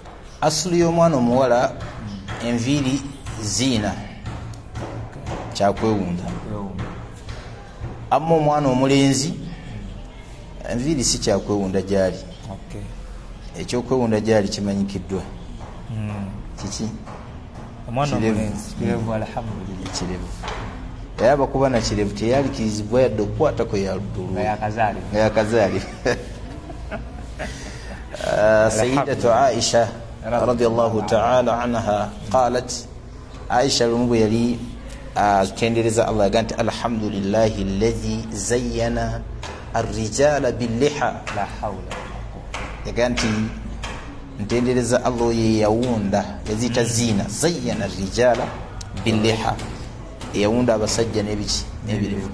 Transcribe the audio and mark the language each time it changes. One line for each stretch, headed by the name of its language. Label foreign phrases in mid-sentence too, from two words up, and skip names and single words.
Ganda: asuli y'omwana omuwala enviiri ziina kyakwewunda, amma omwana omulenzi enviiri si kyakwewunda gyali. Ekyokwewunda gyali kimanyikiddwa kiki? Omwana omulenzi kirevu, alhamdulillah, kirevu. Era abakuba na kirevu teyalikirizibwa yadde okukwatako yaluddulu nga yakazaalibwa.
Arabic: سيدة عائشة رضي الله تعالى عنها قالت,
Ganda: Aisha lumu bwe yali atendereza Allah yaga nti
Arabic: الحمد لله الذي زين الرجال باللحى لا حول,
Ganda: yaga nti ntendereza Allah ye yawunda yazita zina
Arabic: زين الرجال باللحى,
Ganda: yawunda abasajja n'ebiki n'ebirevu.